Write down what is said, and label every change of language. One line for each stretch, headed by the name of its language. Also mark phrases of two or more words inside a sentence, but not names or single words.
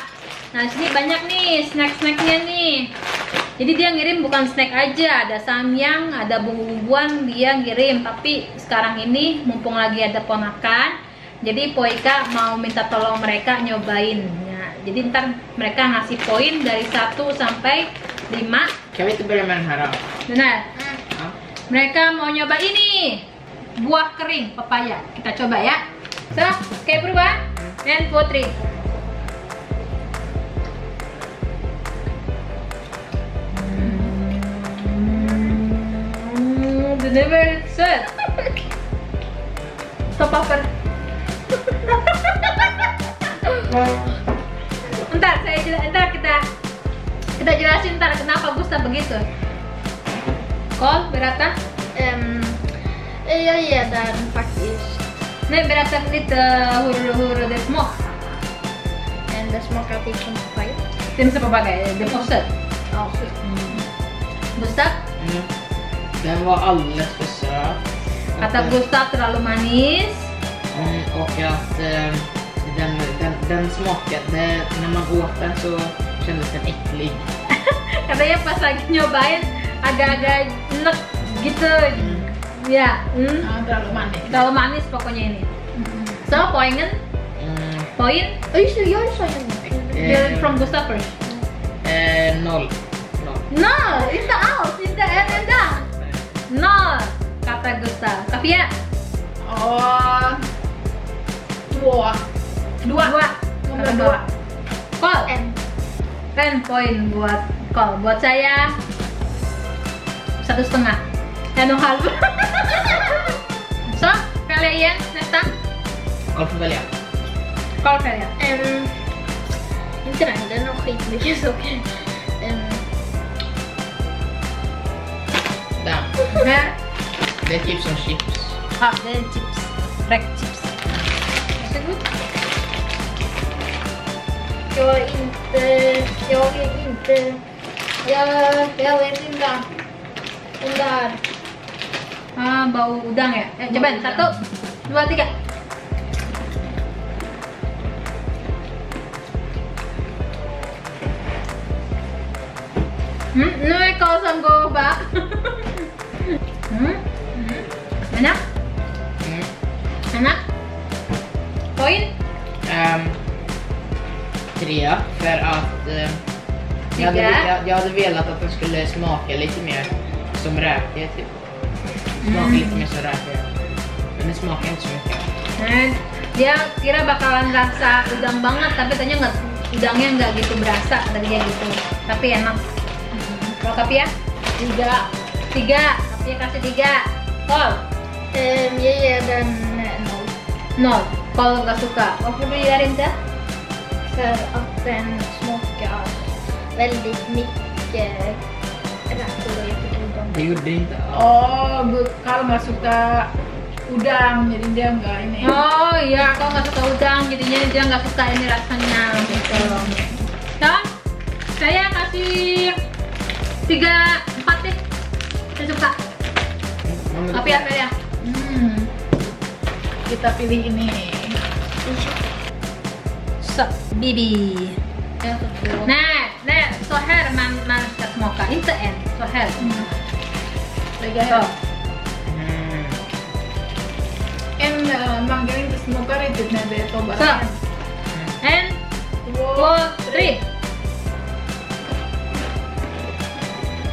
Indonesian: Nah, sini banyak nih snack-snacknya nih. Jadi dia ngirim bukan snack aja, ada samyang, ada bumbu-bumbuan dia ngirim. Tapi sekarang ini mumpung lagi ada ponakan, jadi Po Ika mau minta tolong mereka nyobain. Nah, jadi ntar mereka ngasih poin dari 1 sampai 5.
Swedish: Kan vi inte börja med den här då?
Indonesian: Benar.
Swedish: Ja.
Indonesian: Mereka mau nyoba ini buah kering pepaya. Kita coba ya. So, kayak berubah. And Putri.
Swedish: Det är väldigt sött. Stop papper.
Indonesian: Ntar kita jelasin ntar kenapa Gustaf begitu.
Swedish: Kol, berätta. Jag ger den faktiskt. Nej, berätta lite hur det smakar. Det smakar typ som papaya. Det är papaya, det är sött. Ja. Gustaf? Den var alldeles för söt.
Indonesian: Kata Gustaf terlalu manis.
Swedish: Och att den smakade, när man åt den så kändes den äcklig.
Indonesian: Katanya pas lagi nyobain agak-agak enek gitu. Ya, Terlalu manis. terlalu manis pokoknya ini.
Swedish: So, pointen? Poin? Ja, just det, jag sa ju
English: From Gustaf first. 0. No,
Swedish: inte alls, inte en enda. 0,
Indonesian: kata Gustaf. Tapi ya, Oh, 2. Nomor 2. Kol.
Swedish: en.
Indonesian: 10 poin buat Kol. Buat saya 1,5.
Swedish: 1,5. So, kalian nästa. Kol får välja.
Indonesian: Kol kalian.
Swedish: Inte den har skitmycket socker. Den.
Indonesian: Nah,
Swedish: Det är typ som chips. det är chips. Rek chips. Varsågod. Jag vet inte. Jag vet inte om det här.
Indonesian: Bau udang ya. Cobain 1, 2, 3.
Swedish: Nu är Karl som går bak.
Indonesian: Enak? Enak? Poin?
Swedish: 3 för att jag hade velat att den skulle smaka lite mer som räkor typ. Smaka lite mer som räkor. Men det smakar inte så mycket.
Indonesian: Dia kira bakalan rasa udang banget, tapi ternyata nggak, udangnya nggak gitu berasa dari dia gitu. Tapi enak. Kalau Kapia? 3. Kapia kasih 3. Kol? Jag ger den 0. 0. Kol nggak suka.
Swedish: Varför du gör inte? För att den smakar väldigt mycket räkor och jättegodare. Det gjorde inte alls.
Indonesian: Oh, kalau nggak suka udang, jadi dia nggak ini. Oh iya, kalau nggak suka udang, jadinya dia nggak suka ini rasanya gitu. Nah, saya kasih 3, 4 deh. Saya suka. Tapi apa ya? Kita pilih ini. So, Bibi. Nah,
Swedish: så här man ska smaka, inte en. Så här. Lägga Så. här. Man kan inte smaka riktigt när det är Så. bara 1, 2, 3.